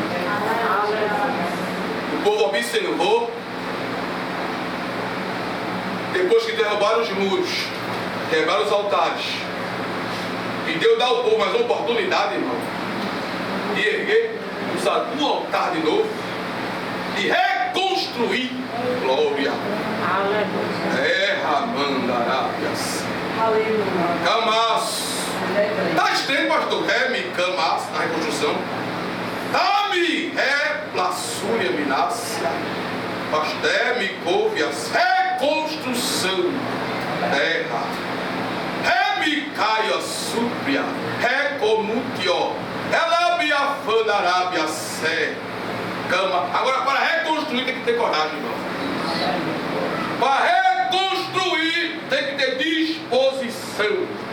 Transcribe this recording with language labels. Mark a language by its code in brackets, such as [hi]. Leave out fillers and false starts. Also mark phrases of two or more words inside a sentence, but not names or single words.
[pt] O povo observou, depois que derrubaram os muros, quebraram os altares, e Deus dá ao povo mais uma oportunidade, irmão, de erguer um altar de novo e reconstruir. Glória. Mandarábias. Camas. Está estranho, pastor? Camas na reconstrução. Dá-me plaçúria minácia. Pasté, couve-as. Reconstrução. Terra. Caia súpria. Recomutio. Ela me afandarábia sé. Cama. Agora, para reconstruir tem que ter coragem, irmão. Para reconstruir tem que ter disposição.